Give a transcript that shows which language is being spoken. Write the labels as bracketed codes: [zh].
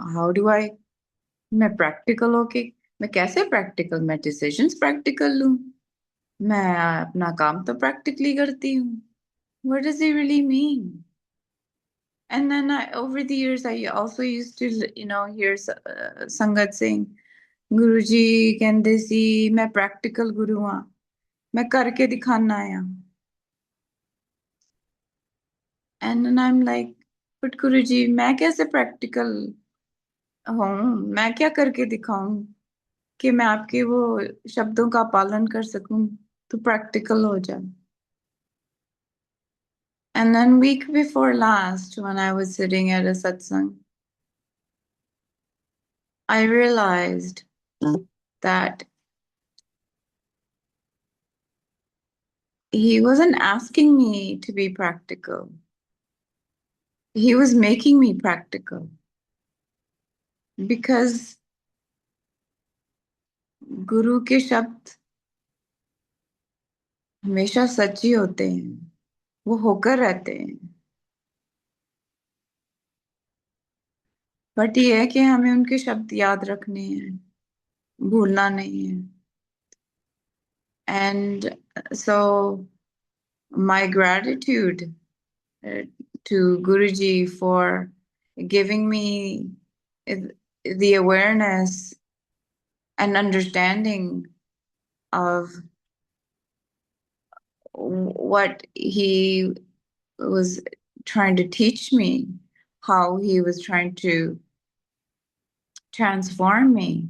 [en] How do I, [hi] मैं practical होके, मैं कैसे practical, मैं decisions practical लूं, मैं अपना काम तो practically करती हूँ. [en] What does he really mean? And then over the years, I also used to, hear Sangat saying, Guruji [pa] ਕਹਿੰਦੇ ਸੀ [hi] मैं practical गुरु हाँ, मैं करके दिखाना आया. [en] And then I'm like, but Guruji, [hi] मैं कैसे practical हूँ, मैं क्या करके दिखाऊं कि मैं आपके वो शब्दों का पालन कर सकूं, तो practical हो जाए. [en] And then week before last, when I was sitting at a satsang, I realized that he wasn't asking me to be practical. He was making me practical. Because [hi] गुरु के शब्द हमेशा सच ही होते हैं, वो होकर रहते हैं. [en] but [hi] ये है कि हमें उनके शब्द याद रखने हैं, भूलना नहीं है. [en] And so my gratitude to Guruji for giving me the awareness and understanding of what he was trying to teach me, how he was trying to transform me.